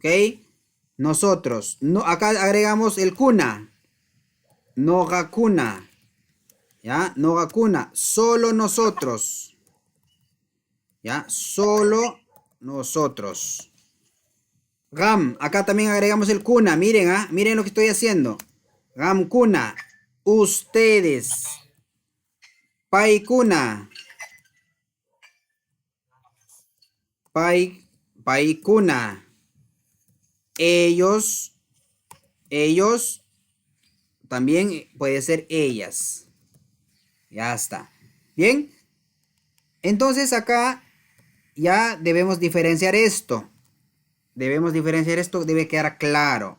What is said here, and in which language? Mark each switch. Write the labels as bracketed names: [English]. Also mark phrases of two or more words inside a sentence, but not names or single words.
[Spanish] Nosotros, no, acá agregamos el kuna, nogakuna, ¿ya? Nogakuna, solo nosotros, ¿ya? Solo nosotros. Gam, acá también agregamos el kuna, miren, ¿ah? Miren lo que estoy haciendo. [Quechua] Gam kuna, [Spanish] ustedes. [Quechua] Pai kuna, pai, pai kuna. [Spanish] Ellos, ellos, también puede ser ellas. Ya está. Bien. Entonces acá ya debemos diferenciar esto. Debemos diferenciar esto, debe quedar claro.